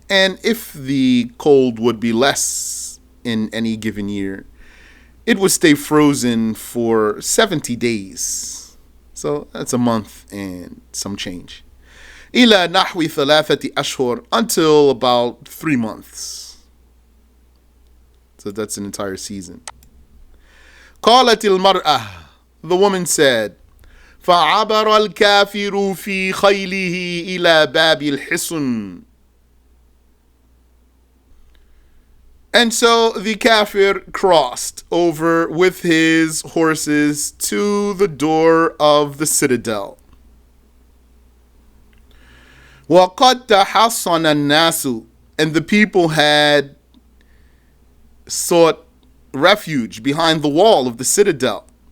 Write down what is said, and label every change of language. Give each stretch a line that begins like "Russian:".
English: And if the cold would be less in any given year, it would stay frozen for 70 days. So that's a month and some change.
Arabic: إِلَى نَحْوِ 3 أشهر.
English: Until about 3 months. So that's an entire season.
Arabic: قالت المرأة.
English: The woman said,
Arabic: فعبر الكافر في خيله إلى باب الحصن.
English: And so the kafir crossed over with his horses to the door of the citadel.
Arabic: وَقَدْ تَحَصَّنَ النَّاسُ.
English: And the people had sought refuge behind the wall of the citadel.